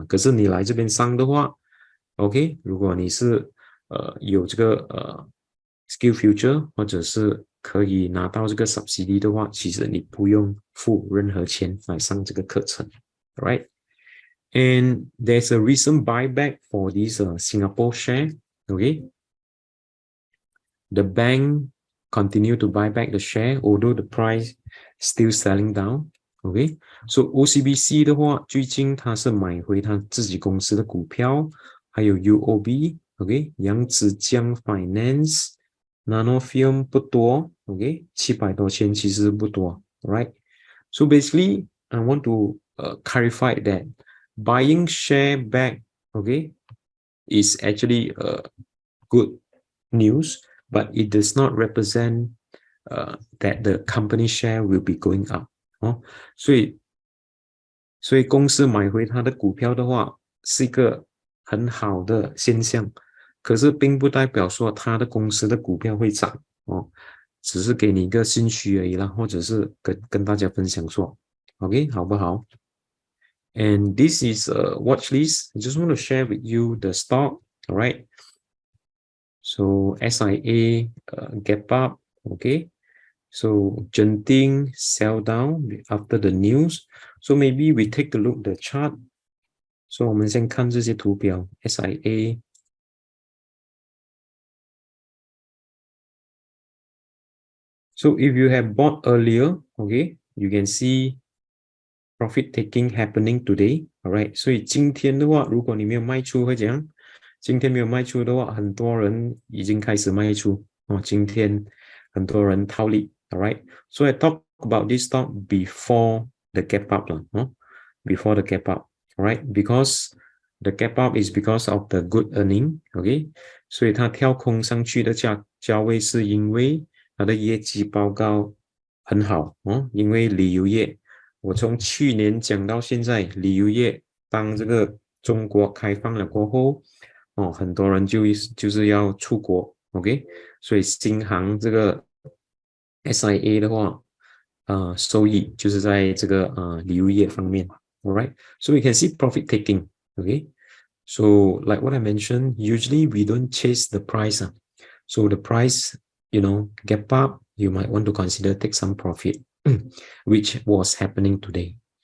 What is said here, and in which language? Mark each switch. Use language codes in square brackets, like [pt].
[zh] 可是你来这边上的话 ，OK， 如果你是有这个skill future 或者是可以拿到这个 subsidy 的话，其实你不用付任何钱来上这个课程 ，right？ [en] And there's a recent buyback for this Singapore share, okay? The bank continue to buy back the share, although the price still selling down. [zh] Okay, so OCBC 的话，最近它是买回它自己公司的股票，还有 UOB，OK， 扬子江 Finance、Nanofilm 不多 ，OK， 700多千其实不多 ，right？ [en] So basically, I want to clarify that buying share back, okay, is actually good news. But it does not represent that the company share will be going up [zh] 所以公司买回它的股票的话是一个很好的现象，可是并不代表说它的公司的股票会涨只是给你一个信息而已啦，或者是跟大家分享说 OK 好不好？ [en] And this is a watch list. I just want to share with you the stock, all right? So SIA gap up, okay. So Genting sell down after the news. So maybe we take a look at the chart. [zh] So 我们先看这些图表 SIA. [en] So if you have bought earlier, okay, you can see profit taking happening today, all right. [zh] 所以今天的话，如果你没有卖出会怎样？今天没有卖出的话，很多人已经开始卖出今天很多人套利 all right. [en] So I talk about this stock before the gap up before the gap up, all right, because The gap up is because of the good earning, [zh] OK， 所以它跳空上去的价位是因为它的业绩报告很好哦，因为旅游业，我从去年讲到现在，旅游业当这个中国开放了过后，哦，很多人就是要出国 ，OK， 所以新航这个 SIA 的话，收益就是在这个旅游业方面 ，alright， [en] so we can see profit taking。 Okay, so like what I mentioned, usually we don't chase the price. So the price, gap up, you might want to consider take some profit, which was happening today.